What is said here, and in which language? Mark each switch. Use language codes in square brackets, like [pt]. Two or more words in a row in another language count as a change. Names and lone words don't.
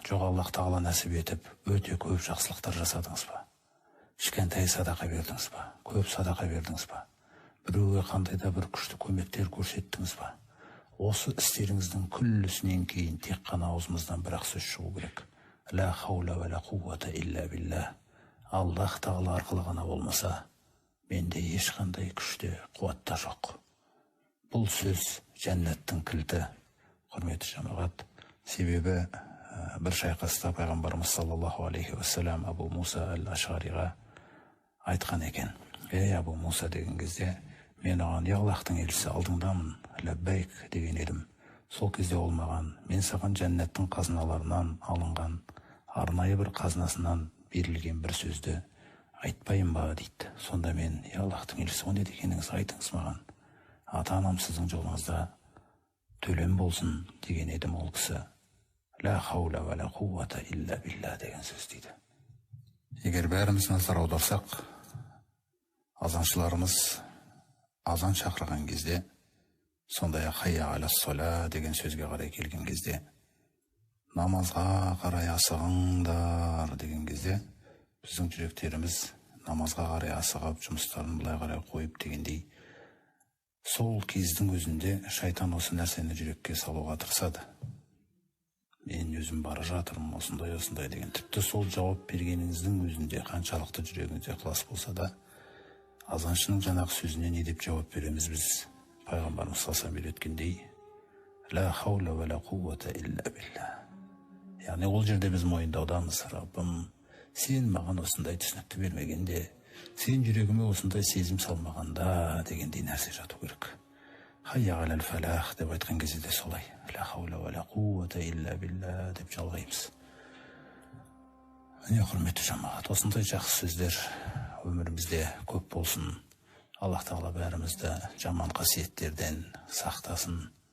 [kk] Жоқ, Аллах Тағала нәсіп етіп, өте көп жақсылықтар жасадыңыз ба? Кішкентай садақа бердіңіз ба? Көп садақа бердіңіз ба? Біреуге қандай да бір күшті көмектер көрсеттіңіз ба? Осы істеріңіздің күллісінен кейін тек қана аузымыздан бір-ақ сөз шығу керек. [ar] لا حول ولا قوة إلا بالله. [kk] Аллах Тағала арқылы ғана болмаса, менде ешқандай күште, қуатта жоқ. Бұл сөз жәннаттың кілті, құрметті жамағат. Себебі бір шайқаста пайғамбарымыз [ar] صلى الله عليه وسلم [kk] Абу Муса әл-Ашғариға айтқан екен. Ей Абу Муса деген кезде, мен оған Аллахтың елшісі алдыңдамын, ләббәйк деген едім. Сол кезде ол маған, мен саған жәннаттың қазыналарынан алынған, арнайы бір қазынасынан берілген бір сөзді айтпайын ба дейді. Сонда мен, Аллахтың елшісі, о не дегеніңіз, айтыңыз маған. Ата-анам сіздің жолыңызда төлем болсын деген едім. Ол кісі [ar] لا حول ولا قوة إلا بالله [kk] деген сөз дейді. Егер бәріміз назар аударсақ, азаншыларымыз азан шақырған кезде, сондай-ақ [ar] حي على الصلاة [kk] деген сөзге қарай келген кезде, намазға қарай асығыңдар деген кезде, біздің жүректеріміз намазға қарай асығып, жұмыстарын былай қарай қойып дегендей, сол кездің өзінде шайтан осы нәрсені жүрекке салуға тырысады. Мен өзім бара жатырмын, осындай деген. Тіпті сол жауап бергеніңіздің өзінде қаншалықты жүрегіңізде ықылас болса да, азаншының жаңағы сөзіне не деп жауап береміз біз? Пайғамбарымыз салсам үйреткендей, [ar] لا حول ولا قوة إلا بالله. [kk] Яғни ол жерде біз мойындаудамыз. Раббым, сен маған осындай түсінікті бермегенде, сен жүрегіме осындай сезім салмағанда дегендей нәрсе жату керек. [ar] حي على الفلاح [kk] деп айтқан кезде де солай. [ar] لا حول ولا قوة إلا بالله [kk] деп жалғаймыз. Міне, құрметті жамағат, осындай жақсы сөздер өмірімізде көп болсын. Аллах Тағала бәрімізді жаман қасиеттерден сақтасын.